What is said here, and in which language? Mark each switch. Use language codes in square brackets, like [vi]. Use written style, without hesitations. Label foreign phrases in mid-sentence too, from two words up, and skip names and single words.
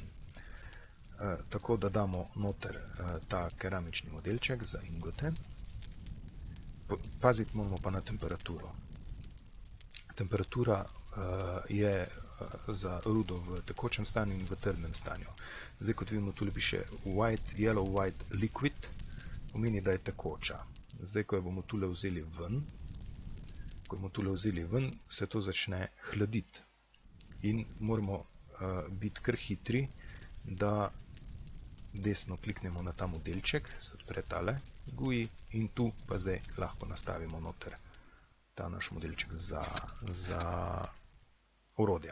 [sl] Tako da damo noter ta keramični modelček za ingote. Paziti moramo pa na temperaturo. Temperatura je za rudo v tekočem stanju in v trdnem stanju. Zdaj, kot vidimo, tule piše [en] yellow white liquid, [sl] pomeni, da je tekoča. Zdaj, ko jo bomo tule vzeli ven, se to začne hladiti. In moramo biti kar hitri, da desno kliknemo na ta modelček, se odpre tale GUI in tu pa zdaj lahko nastavimo noter ta naš modelček za orodja.